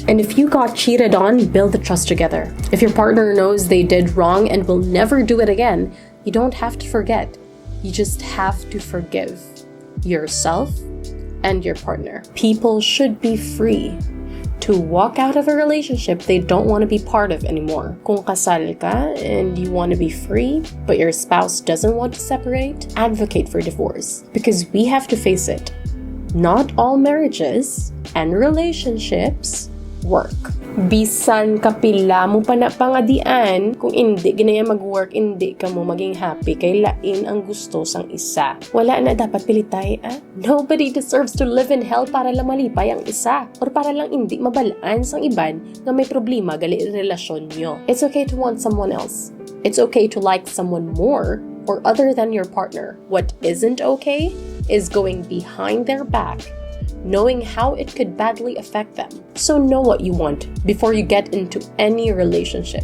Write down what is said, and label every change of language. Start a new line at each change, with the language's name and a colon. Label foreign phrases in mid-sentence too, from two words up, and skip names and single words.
English: And if you got cheated on, build the trust together. If your partner knows they did wrong and will never do it again, you don't have to forget. You just have to forgive yourself and your partner. People should be free to walk out of a relationship they don't want to be part of anymore.
Hiligaynon: Kung kasal ka
English: and you want to be free, but your spouse doesn't want to separate, advocate for divorce. Because we have to face it. Not all marriages and relationships work.
Hiligaynon: Bisan kapila mo pa na pangadian, kung hindi ginaya mag-work, hindi ka mo maging happy, kay lain ang gusto sang isa. Wala na dapat pilitay,
English: Nobody deserves to live in hell
Hiligaynon: para lang malipay ang isa, or para lang hindi mabalaan sang iban nga may problema gali relasyon nyo.
English: It's okay to want someone else. It's okay to like someone more or other than your partner. What isn't okay is going behind their back, knowing how it could badly affect them. So know what you want before you get into any relationship.